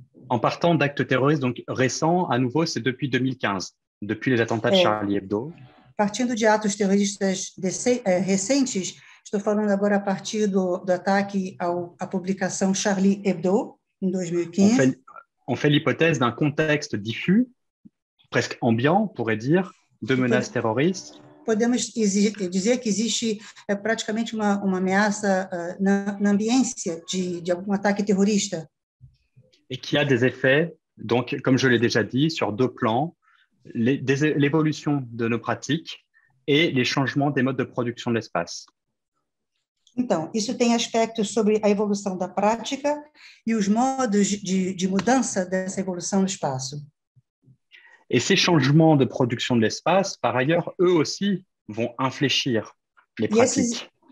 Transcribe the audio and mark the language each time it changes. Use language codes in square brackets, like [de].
[fr] En partant d'actes terroristes donc récents, à nouveau, c'est depuis 2015. depuis les attentats de Charlie Hebdo. [pt] Partindo de atos terroristas recentes, estou falando agora a partir do ataque à publicação Charlie Hebdo, em 2015. [fr] On fait l'hypothèse d'un contexte diffus, presque ambiant, on pourrait dire, de menaces terroristes. [pt] Podemos dizer que existe praticamente uma ameaça na ambiência de algum ataque terrorista. [fr] Et qui a des effets, donc, comme je l'ai déjà dit, sur deux plans, l'évolution de nos pratiques et les changements des modes de production de l'espace. [pt] Então, isso tem aspectos sobre a evolução da prática e os modos de mudança dessa evolução no espaço. [fr] Et ces changements de production de l'espace, par ailleurs, eux aussi vont infléchir les pratiques.